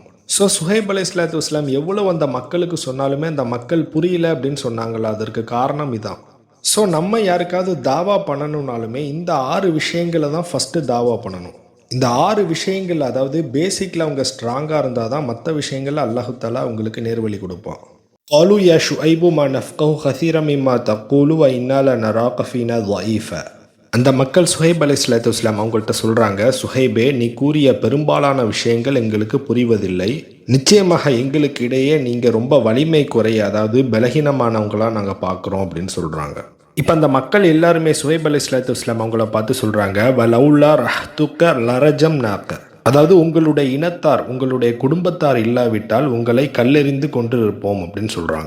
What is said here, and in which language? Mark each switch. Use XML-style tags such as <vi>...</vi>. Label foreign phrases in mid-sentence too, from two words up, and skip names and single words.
<ta>ஸோ சுஹைப்</ta> <ar>عليه الصلاة والسلام</ar> <ta>எவ்வளோ அந்த மக்களுக்கு சொன்னாலுமே அந்த மக்கள் புரியல அப்படின்னு சொன்னாங்களா, அதற்கு காரணம் இதான். ஸோ நம்ம யாருக்காவது தாவா பண்ணணும்னாலுமே இந்த 6 விஷயங்களை தான் ஃபஸ்ட்டு தாவா பண்ணணும். இந்த 6 விஷயங்கள், அதாவது பேசிக்கில் அவங்க ஸ்ட்ராங்காக இருந்தால் தான் மற்ற விஷயங்களில்</ta> <ar>الله تعالى</ar> <ta>அவங்களுக்கு நேர்வழி கொடுப்பான்.</ta> <ar>قالوا يا شعيب ما نفقه كثيرا مما تقول وإنا لنراك فينا ضعيفا.</ar> <ta>அந்த மக்கள் சுஹைப்</ta> <ar>عليه الصلاة والسلام</ar> <ta>அவங்கள்ட்ட சொல்கிறாங்க, சுஹைபே நீ கூறிய பெரும்பாலான விஷயங்கள் எங்களுக்கு புரிவதில்லை. நிச்சயமாக எங்களுக்கு இடையே நீங்கள் ரொம்ப வலிமை குறைய, அதாவது பலகீனமானவங்களாக நாங்கள் பார்க்குறோம் அப்படின்னு சொல்கிறாங்க. இப்போ அந்த மக்கள் எல்லாருமே சுஹைப்</ta> <ar>عليه الصلاة والسلام</ar> <ta>அவங்கள பார்த்து சொல்கிறாங்க,</ta> <ar>ولولا رهطك لرجمناك,</ar> <ta>அதாவது உங்களுடைய இனத்தார், உங்களுடைய குடும்பத்தார் இல்லாவிட்டால் உங்களை கல்லெறிந்து கொண்டு இருப்போம் அப்படின்னு சொல்கிறாங்க.</ta>